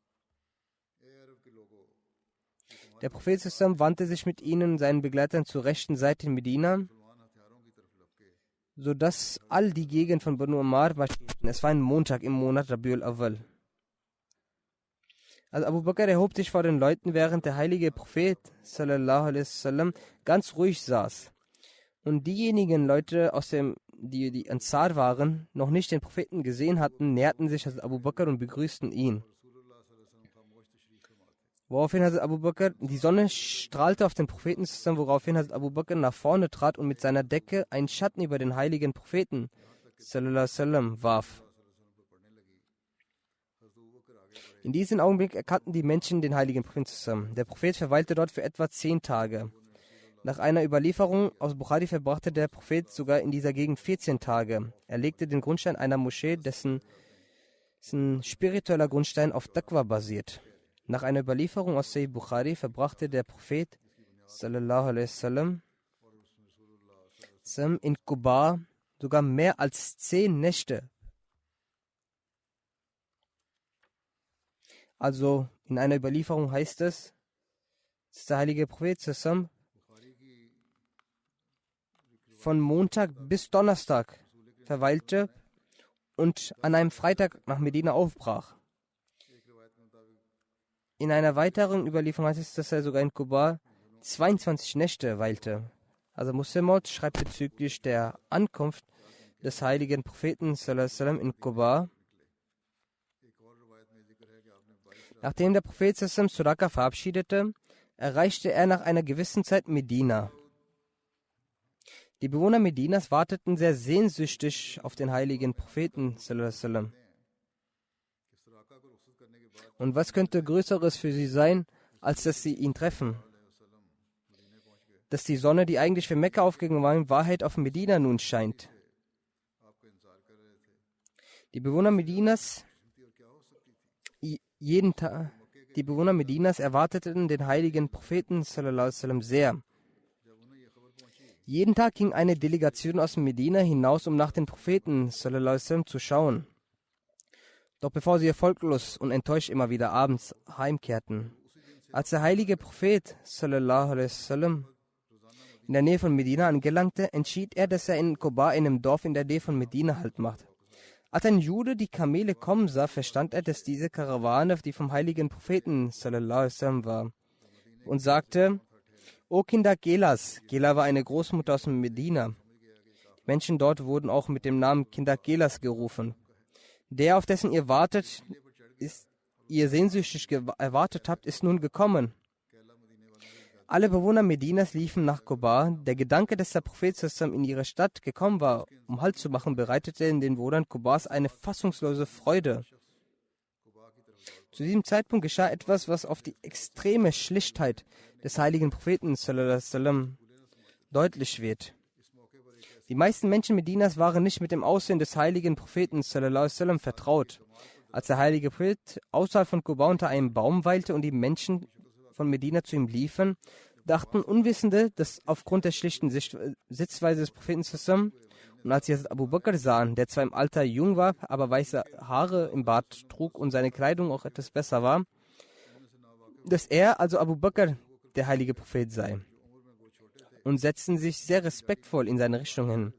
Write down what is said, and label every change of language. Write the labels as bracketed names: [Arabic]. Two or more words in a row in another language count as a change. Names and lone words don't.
[German] Der Prophet wandte sich mit ihnen und seinen Begleitern zur rechten Seite in Medina, sodass all die Gegend von Banu Ammar marschierten. Es war ein Montag im Monat Rabiul Awwal. Also Abu Bakr erhob sich vor den Leuten, während der heilige Prophet [Arabic] صلى الله عليه وسلم [German] ganz ruhig saß. Und diejenigen Leute, die Ansar waren, noch nicht den Propheten gesehen hatten, näherten sich Abu Bakr und begrüßten ihn. Woraufhin Abu Bakr, die Sonne strahlte auf den Propheten, woraufhin Abu Bakr nach vorne trat und mit seiner Decke einen Schatten über den heiligen Propheten [Arabic] صلى الله عليه وسلم [German] warf. In diesem Augenblick erkannten die Menschen den heiligen Propheten. Der Prophet verweilte dort für etwa 10 Tage. Nach einer Überlieferung aus Bukhari verbrachte der Prophet sogar in dieser Gegend 14 Tage. Er legte den Grundstein einer Moschee, dessen spiritueller Grundstein auf Taqwa basiert. Nach einer Überlieferung aus Sahih Bukhari verbrachte der Prophet [Arabic] صلى الله عليه وسلم [German] in Quba sogar mehr als 10 Nächte. Also in einer Überlieferung heißt es, dass der heilige Prophet von Montag bis Donnerstag verweilte und an einem Freitag nach Medina aufbrach. In einer weiteren Überlieferung heißt es, dass er sogar in Quba 22 Nächte weilte. Also Muslimot schreibt bezüglich der Ankunft des heiligen Propheten [Arabic] صلى الله عليه وسلم [German] in Quba: Nachdem der Prophet Suraka verabschiedete, erreichte er nach einer gewissen Zeit Medina. Die Bewohner Medinas warteten sehr sehnsüchtig auf den heiligen Propheten [Arabic] صلى الله عليه وسلم. [German] Und was könnte Größeres für sie sein, als dass sie ihn treffen? Dass die Sonne, die eigentlich für Mekka aufgegangen war, in Wahrheit auf Medina nun scheint. Die Bewohner Medinas erwarteten den heiligen Propheten [Arabic] صلى الله عليه وسلم [German] sehr. Jeden Tag ging eine Delegation aus Medina hinaus, um nach den Propheten [Arabic] صلى الله عليه وسلم [German] zu schauen. Doch bevor sie erfolglos und enttäuscht immer wieder abends heimkehrten, als der heilige Prophet [Arabic] صلى الله عليه وسلم [German] in der Nähe von Medina angelangte, entschied er, dass er in Quba, einem Dorf in der Nähe von Medina, Halt macht. Als ein Jude die Kamele kommen sah, verstand er, dass diese Karawane die vom heiligen Propheten [Arabic] صلى الله عليه وسلم [German] war, und sagte: O Kinder Gelas, Gela war eine Großmutter aus Medina. Die Menschen dort wurden auch mit dem Namen Kinder Gelas gerufen. Der, auf dessen ihr sehnsüchtig erwartet habt, ist nun gekommen. Alle Bewohner Medinas liefen nach Quba. Der Gedanke, dass der Prophet zusammen in ihre Stadt gekommen war, um Halt zu machen, bereitete in den Bewohnern Qubas eine fassungslose Freude. Zu diesem Zeitpunkt geschah etwas, was auf die extreme Schlichtheit des heiligen Propheten [Arabic] صلى الله عليه وسلم [German] deutlich wird. Die meisten Menschen Medinas waren nicht mit dem Aussehen des heiligen Propheten [Arabic] صلى الله عليه وسلم [German] vertraut. Als der heilige Prophet außerhalb von Quba unter einem Baum weilte und die Menschen von Medina zu ihm liefen, dachten Unwissende, dass aufgrund der schlichten Sitzweise des Propheten zusammen, und als sie Abu Bakr sahen, der zwar im Alter jung war, aber weiße Haare im Bart trug und seine Kleidung auch etwas besser war, dass er, also Abu Bakr, der heilige Prophet sei, und setzten sich sehr respektvoll in seine Richtung hin.